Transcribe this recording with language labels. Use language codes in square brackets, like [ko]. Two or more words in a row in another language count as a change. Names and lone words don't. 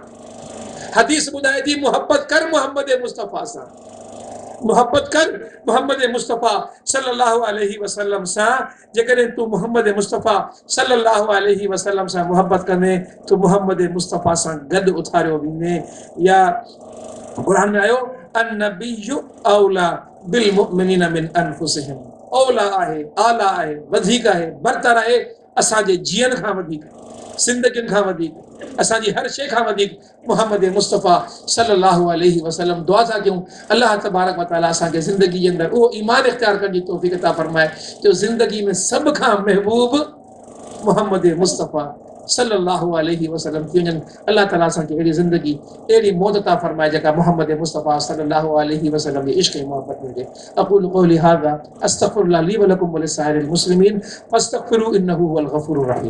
[sd] हदीस ॿुधाए थी मोहब्बत कर मोहम्मद मुस्तफ़ा सां, मोहब्बत कर मोहम्मद मुस्तफ़ा [ar] صلى الله عليه وسلم [sd] सां। जेकॾहिं तूं मोहम्मद मुस्तफ़ा [ar] صلى الله عليه وسلم [sd] सां मोहब्बत कंदे तो मोहम्मद मुस्तफ़ा सां गॾु उथारियो वेंदे। या क़ुरान में आयो [ar] النبي أولى بالمؤمنين من أنفسهم, [sd] औला आहे, आला आहे, वधीक आहे, बरतर आहे असांजे जीअण खां वधीक, ज़िंदगियुनि खां वधीक, असांजी हर शइ खां वधीक मोहम्मद मुस्तफ़ा [ar] صلى الله عليه وسلم. [sd] दुआ था कयूं अल्लाह तबारक व तआला असांखे ज़िंदगी जे अंदरि उहो ईमान इख़्तियार करण जी तौफ़ीक़ अता फ़रमाए जो ज़िंदगी में सभ खां महबूब मोहम्मद मुस्तफ़ा [ar] صلى الله عليه وسلم [sd] थी वञनि। अल्लाह ताला असांखे अहिड़ी ज़िंदगी, अहिड़ी मौत अता फ़रमाए जेका मोहम्मद मुस्तफ़ा [ar] صلى الله عليه وسلم [sd] जे इश्क़ ऐं मोहब्बत में हुजे। [ar] أقول قولي هذا أستغفر الله لي ولكم ولسائر المسلمين فاستغفروه إنه هو الغفور الرحيم.